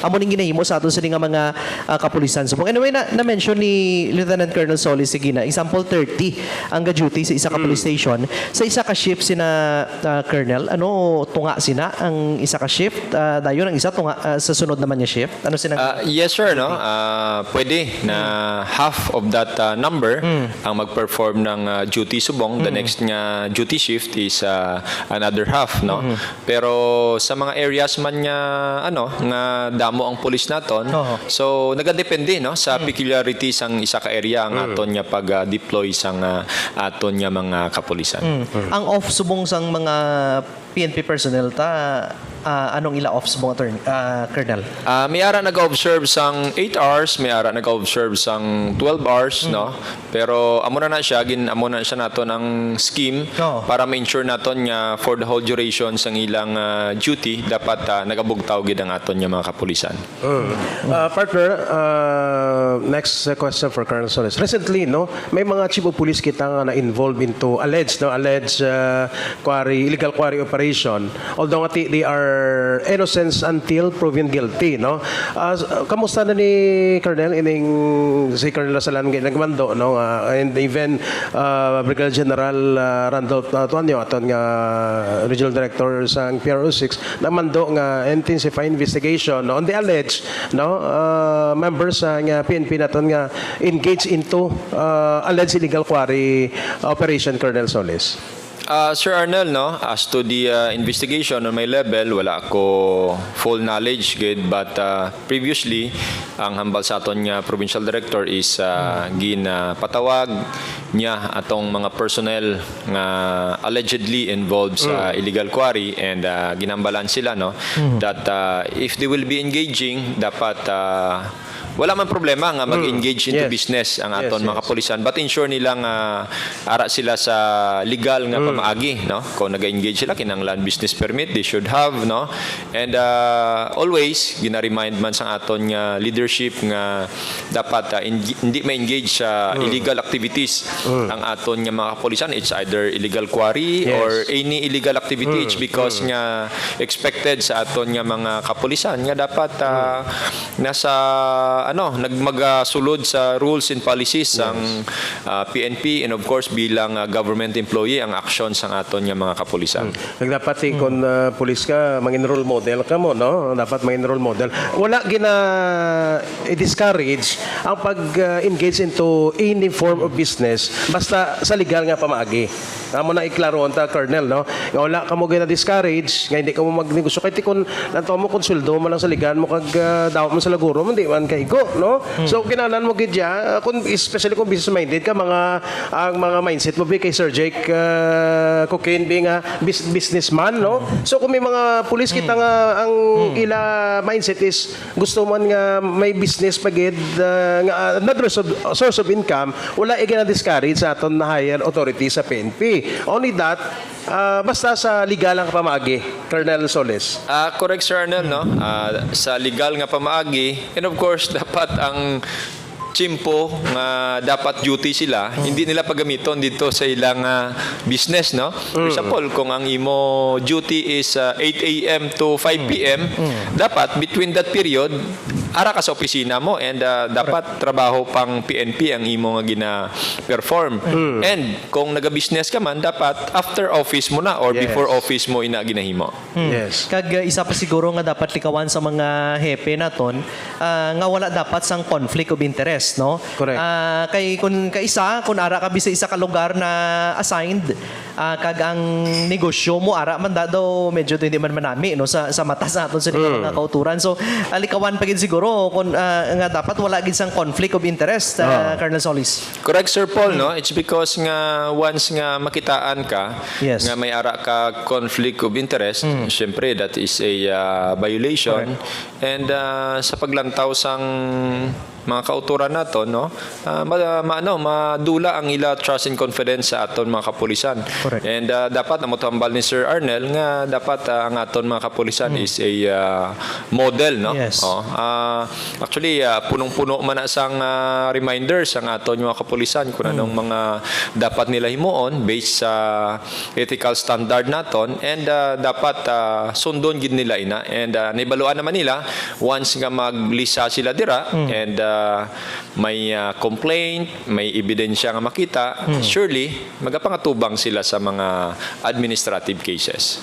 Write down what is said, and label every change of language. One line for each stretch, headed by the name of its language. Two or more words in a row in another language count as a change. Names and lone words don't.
Hiligaynon: Amo ning ginahimo sa aton sining mga kapulisan. Subong anyway na-mention ni Lieutenant Colonel Solis sige na example 30 ang ga-duty sa isa ka police station. Sa isa ka shift sina Colonel, tunga sina ang isa ka shift, dayon ang isa tunga sa sunod naman niya shift. Ano sina?
English: Yes sir,
Hiligaynon: no. Pwede na
English: half of that number
Hiligaynon: ang mag-perform ng duty subong.
English: The next nga duty shift is another half,
Hiligaynon: no. Pero sa mga areas man nga nga damo ang pulis naton, so nagadepende, no, sa peculiarities ang isa ka area ang aton nga pag-deploy sang aton nga mga kapulisan. Ang off subong sang mga PNP personnel anong ila off subong Colonel? May ara nag-observe sang 8 hours, may ara nag-observe sang 12 hours, no? Pero amo na siya nato ng scheme para ma-ensure naton nga
English: for the whole duration
Hiligaynon: sang ilang duty dapat nagabugtaw gid ang aton nga mga kapulisan.
English: Partner, next question for Colonel Soles.
Hiligaynon: Recently, no, may mga
English: chief of police
Hiligaynon: kita nga na-involved
English: into alleged illegal quarry operation. Although they are innocent until proven guilty,
Hiligaynon: no. Kamusta na ni Colonel si Colonel Lasalan nagmando, no,
English: and even
Hiligaynon: Brigadier General Randolph Tuanyo aton nga Regional Director sa PRO6 nagmando nga
English: intensify investigation,
Hiligaynon: no,
English: on the alleged,
Hiligaynon: no, members nga PNP naton nga
English: engaged into alleged illegal quarry operation,
Hiligaynon: Colonel Solis. Sir Arnel, no,
English: as to the investigation on my level,
Hiligaynon: wala ako
English: full knowledge
Hiligaynon: gid,
English: but previously
Hiligaynon: ang hambal sa aton nga
English: provincial director is
Hiligaynon: patawag niya atong mga personnel nga
English: allegedly involved
Hiligaynon: sa
English: illegal quarry
Hiligaynon: and ginambalan sila, no,
English: that if they will be engaging
Hiligaynon: dapat wala man problema nga mag-engage into Yes. business ang aton Yes, mga yes. kapulisan,
English: but ensure
Hiligaynon: nila nga ara sila sa legal nga pamaagi, no? Kung nag-engage sila kinahanglan
English: business permit, they should have,
Hiligaynon: no?
English: And always
Hiligaynon: gina-remind man sa aton nga leadership nga dapat hindi ma-engage sa
English: illegal activities
Hiligaynon: ang aton nga mga kapulisan.
English: It's either illegal quarry Yes. or any illegal activity. It's because
Hiligaynon: nga expected sa aton nga mga kapulisan nga dapat nasa magsulod sa
English: rules and policies
Hiligaynon: ang PNP,
English: and of course
Hiligaynon: bilang
English: government employee
Hiligaynon: ang action sa aton nga mga kapulisan. Nagdapat kung pulis ka, maging
English: role model
Hiligaynon: ka mo, no? Dapat maging
English: role model.
Hiligaynon: Wala i-discourage ang pag-engage into
English: any form of business
Hiligaynon: basta sa legal nga pamaagi. Amo na iklaro ta, Colonel, no? Nga wala ka mo gina-discourage, nga hindi ka mo magnegosyo. Kahit kung nanto mo konsuldo mo lang sa ligan mo kag dawat mo sa laguro, hindi man kaigo, no? So kinanan mo gidya, especially kung business-minded ka, ang mga mindset mo kay Sir Jake Cocaine
English: being a businessman,
Hiligaynon: no? So kung may mga pulis kita nga ang ila
English: mindset is
Hiligaynon: gusto man nga may business pagid nga
English: another source of income,
Hiligaynon: wala i-discourage sa aton na
English: higher authority
Hiligaynon: sa PNP.
English: Only that,
Hiligaynon: basta sa legal ang pamaagi, Colonel Soles. Correct, Sir Arnel, no? Sa legal nga pamaagi,
English: and of course
Hiligaynon: dapat ang chimpo nga dapat duty sila, hindi nila pagamiton dito sa ilang business, no?
English: For example,
Hiligaynon: kung ang imo duty is 8 a.m. to 5 p.m., dapat between that period ara ka sa opisina mo, and dapat trabaho pang PNP ang imo nga gina-perform. And kung naga-business ka man, dapat
English: after office
Hiligaynon: mo na or Yes.
English: before office
Hiligaynon: mo ina ginahimo. Yes. Kag isa pa siguro nga dapat likawan sa mga hepe naton nga wala dapat sang
English: conflict of interest,
Hiligaynon: no? Correct. Kay kun ara ka bisa isa ka lugar na assigned, kag ang negosyo mo ara man daw medyo hindi man manami, no, sa mata sa aton sa mga kauturan. So likawan pa gid siguro kung nga dapat wala gid sang
English: conflict of interest,
Hiligaynon: Colonel Solis. Correct, Sir Paul, no?
English: It's because
Hiligaynon: nga once nga makitaan ka, Yes. nga may ara ka
English: conflict of interest, syempre that is a violation.
Hiligaynon: And sa paglantaw sang mga kauturan nato, no, madula ang ila
English: trust and confidence
Hiligaynon: sa aton mga kapulisan. Correct. And dapat namutambal ni Sir Arnel nga dapat ang aton mga kapulisan
English: is a model,
Hiligaynon: no? Yes. Actually punong-puno man na sang reminders ang aton mga kapulisan kung anong mga dapat nila himuon based sa
English: ethical standard
Hiligaynon: naton, and dapat sundon gid nila ina, and naibaluan naman nila once nga maglisa sila dira and may complaint, may ebidensya nga makita, surely magapangatubang sila sa mga
English: administrative cases.